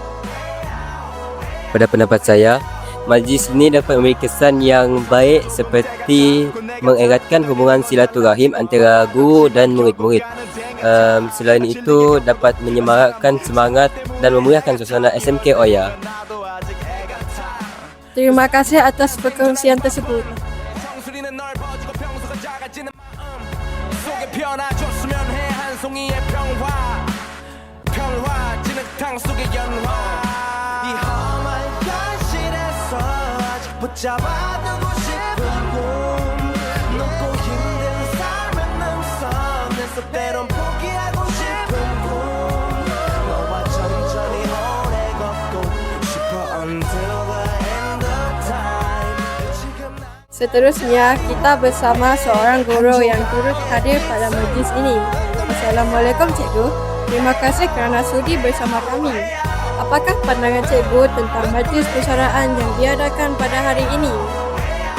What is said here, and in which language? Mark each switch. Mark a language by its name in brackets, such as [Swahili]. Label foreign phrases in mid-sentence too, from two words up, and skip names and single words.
[Malay] Pada pendapat saya, majlis ini dapat memberi kesan yang baik seperti mengeratkan hubungan silaturahim antara guru dan murid-murid. Selain itu, dapat menyemarakkan semangat dan memeriahkan suasana SMK Oya. Terima kasih atas perkongsian tersebut. [Korean] 붙잡아두고 싶은 꿈 높고 힘든 삶은 능선에서 때론 포기하고 싶은 꿈 너와 천천히 오래 걷고 싶어 [English] until the end of time. [Malay] Seterusnya, kita bersama seorang guru yang turut hadir pada majlis ini. Assalamualaikum cikgu. Terima kasih kerana sudi bersama kami. Apakah pandangan cikgu tentang majlis persaraan yang diadakan pada hari ini?